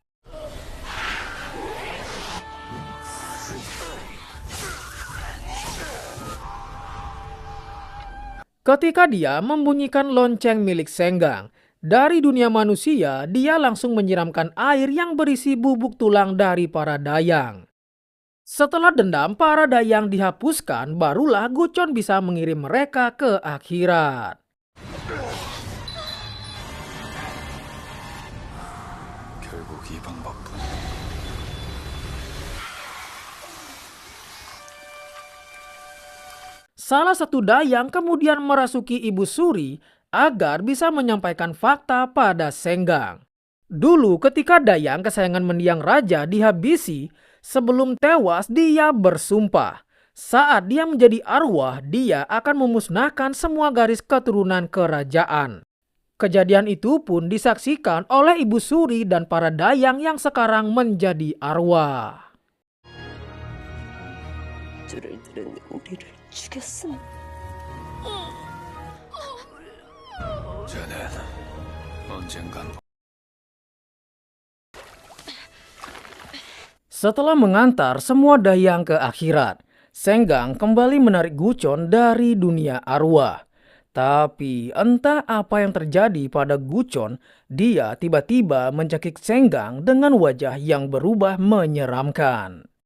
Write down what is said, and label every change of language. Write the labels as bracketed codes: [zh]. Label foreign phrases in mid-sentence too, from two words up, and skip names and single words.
[id] Ketika dia membunyikan lonceng milik Senggang, dari dunia manusia dia langsung menyiramkan air yang berisi bubuk tulang dari para dayang. Setelah dendam para dayang dihapuskan, barulah Gucon bisa mengirim mereka ke akhirat. [ko] 결국 이 방법뿐. [id] Salah satu dayang kemudian merasuki Ibu Suri agar bisa menyampaikan fakta pada Senggang. Dulu ketika dayang kesayangan mendiang raja dihabisi, sebelum tewas dia bersumpah. Saat dia menjadi arwah, dia akan memusnahkan semua garis keturunan kerajaan. Kejadian itu pun disaksikan oleh Ibu Suri dan para dayang yang sekarang menjadi arwah. [ko] 줄을 들은 우리를 죽였음. 쟤는 언젠간 [id] Setelah mengantar semua dayang ke akhirat, Senggang kembali menarik Gucon dari dunia arwah. Tapi entah apa yang terjadi pada Gucon, dia tiba-tiba mencekik Senggang dengan wajah yang berubah menyeramkan.